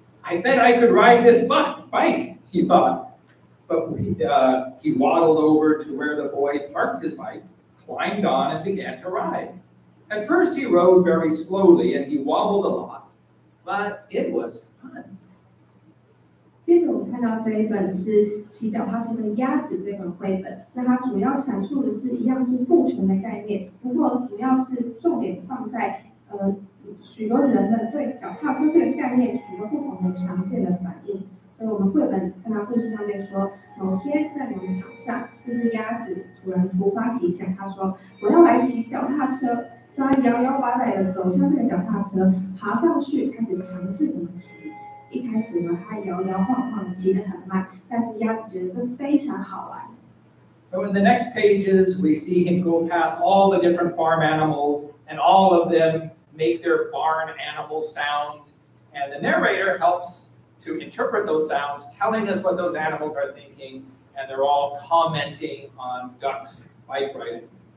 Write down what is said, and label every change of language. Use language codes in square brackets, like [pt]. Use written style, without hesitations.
[en] I bet I could ride this bike, he thought. But he waddled over to where the boy parked his bike, climbed on, and began to ride. At first, he rode very slowly and he wobbled a lot, but it was fun. [zh] 接着我们看到这一本是骑脚踏车的鸭子这本绘本，那它主要阐述的是一样是父权的概念，不过主要是重点放在许多人们对脚踏车这个概念许多不同的常见的反应。所以我们绘本看到故事上面说，某天在农场上，这只鸭子突然突发奇想，他说：“我要来骑脚踏车。” 所以他摇摇摆摆的走向这个脚踏车，爬上去开始尝试怎么骑。一开始呢，他摇摇晃晃，骑得很慢，但是鸭子觉得这非常好玩。 [en] So in the next pages, we see him go past all the different farm animals, and all of them make their barn animal sound. And the narrator helps to interpret those sounds, telling us what those animals are thinking, and they're all commenting on Duck's bike riding.